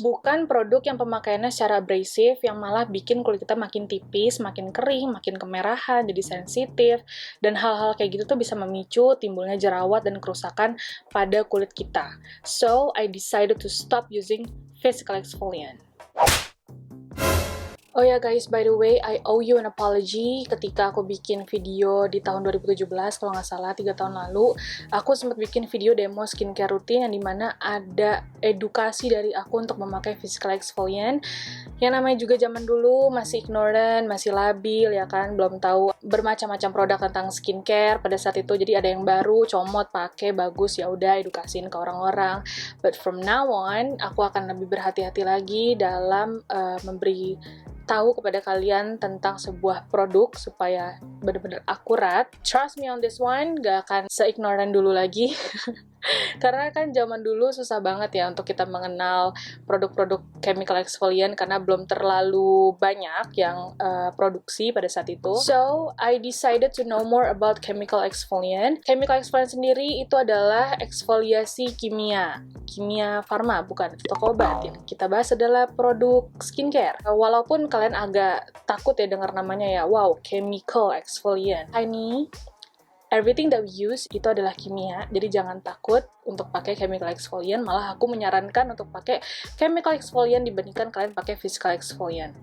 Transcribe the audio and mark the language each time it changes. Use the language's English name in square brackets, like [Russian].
[Indonesian] Bukan produk yang pemakaiannya secara abrasive yang malah bikin kulit kita makin tipis, makin kering, makin kemerahan, jadi sensitif, dan hal-hal kayak gitu tuh bisa memicu timbulnya jerawat dan kerusakan pada kulit kita. [English] So, I decided to stop using physical exfoliant. [Indonesian] Oh ya guys, [English] by the way, I owe you an apology [Indonesian] ketika aku bikin video di tahun 2017, kalau nggak salah, 3 tahun lalu, aku sempat bikin video demo skincare rutin yang dimana ada edukasi dari aku untuk memakai physical exfoliant, yang namanya juga zaman dulu masih ignorant, masih labil, ya kan, belum tahu bermacam-macam produk tentang skincare pada saat itu, jadi ada yang baru, comot, pakai, bagus, ya udah edukasiin ke orang-orang. [English] But from now on, [Indonesian] aku akan lebih berhati-hati lagi dalam memberi tahu kepada kalian tentang sebuah produk supaya benar-benar akurat. [English] Trust me on this one, [Indonesian] gak akan se-ignorant dulu lagi. Karena kan zaman dulu susah banget ya untuk kita mengenal produk-produk chemical exfoliant karena belum terlalu banyak yang produksi pada saat itu. [English] So, I decided to know more about chemical exfoliant. [Indonesian] Chemical exfoliant sendiri itu adalah eksfoliasi kimia farma, bukan toko obat. Yang kita bahas adalah produk skincare. Walaupun kalian agak takut ya dengar namanya ya, wow, chemical exfoliant. Ini [English] everything that we use [Indonesian] itu adalah kimia, jadi jangan takut untuk pakai chemical exfoliant, malah aku menyarankan untuk pakai chemical exfoliant dibandingkan kalian pakai physical exfoliant.